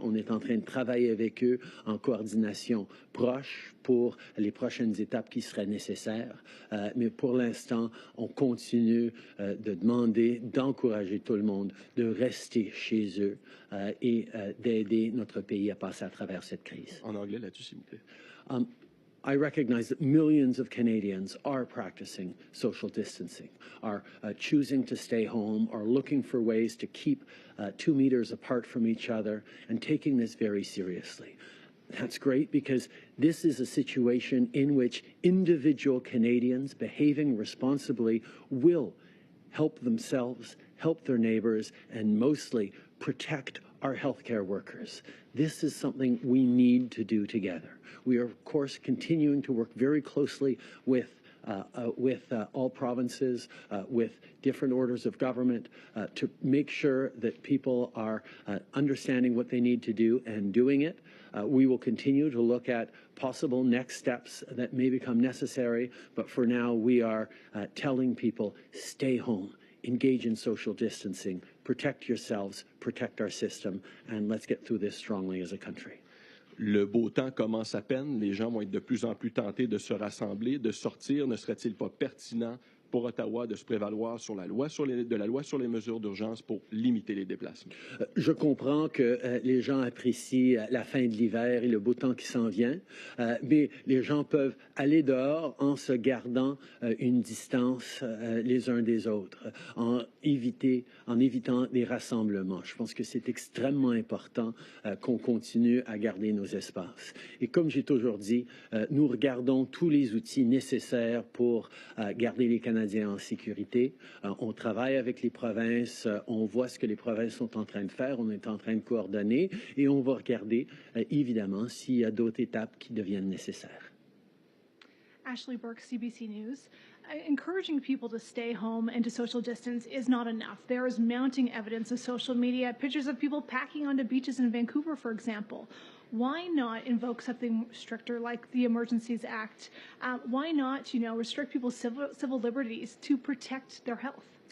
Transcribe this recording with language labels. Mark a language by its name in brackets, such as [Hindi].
[French] On est en train de travailler avec eux en coordination proche pour les prochaines étapes qui seraient nécessaires. Mais pour l'instant, on continue de demander, d'encourager tout le monde de rester chez eux et d'aider notre pays à passer à travers cette crise. En anglais là-dessus, s'il vous plaît. [English] I recognize that millions of Canadians are practicing social distancing, are choosing to stay home, are looking for ways to keep 2 meters apart from each other, and taking this very seriously. That's great, because this is a situation in which individual Canadians behaving responsibly will help themselves, help their neighbors, and mostly protect our healthcare workers. This is something we need to do together. We are, of course, continuing to work very closely with all provinces, with different orders of government, to make sure that people are understanding what they need to do and doing it. We will continue to look at possible next steps that may become necessary, but for now we are telling people, stay home, engage in social distancing, protect yourselves, protect our system, and let's get through this strongly as a country. [French] Le beau temps commence à peine. Les gens vont être de plus en plus tentés de se rassembler, de sortir. Ne serait-il pas pertinent pour Ottawa de se prévaloir sur la loi sur les mesures d'urgence pour limiter les déplacements? Je comprends que les gens apprécient la fin de l'hiver et le beau temps qui s'en vient, mais les gens peuvent aller dehors en se gardant une distance les uns des autres, en évitant des rassemblements. Je pense que c'est extrêmement important qu'on continue à garder nos espaces. Et comme j'ai toujours dit, nous regardons tous les outils nécessaires pour garder les Canadiens Canadiens en sécurité. On travaille avec les provinces, on voit ce que les provinces sont en train de faire, on est en train de coordonner et on va regarder évidemment s'il y a d'autres étapes qui deviennent nécessaires. [English] Ashley Burke, CBC News. Encouraging people to stay home and to social distance is not enough. There is mounting evidence of social media, pictures of people packing onto beaches in Vancouver, for example. Why not invoke something stricter like the Emergencies Act? Why not, restrict people's civil liberties to protect their health?